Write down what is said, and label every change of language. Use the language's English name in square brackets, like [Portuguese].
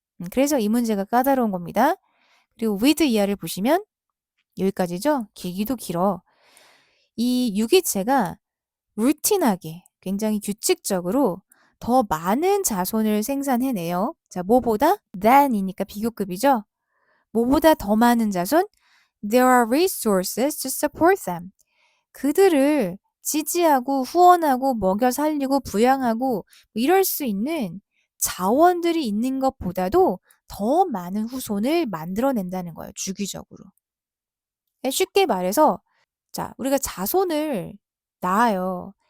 [Korean] 그래서 이 문제가 까다로운 겁니다. 그리고 with 이하를 보시면 여기까지죠? 길기도 길어. 이 유기체가 루틴하게 굉장히 규칙적으로 더 많은 자손을 생산해내요. 자, 뭐보다? than이니까 비교급이죠. 뭐보다 더 많은 자손? [English] There are resources to support them. [Korean] 그들을 지지하고 후원하고 먹여 살리고 부양하고 뭐 이럴 수 있는 자원들이 있는 것보다도 더 많은 후손을 만들어낸다는 거예요. 주기적으로. 쉽게 말해서 자, 우리가 자손을 낳아요.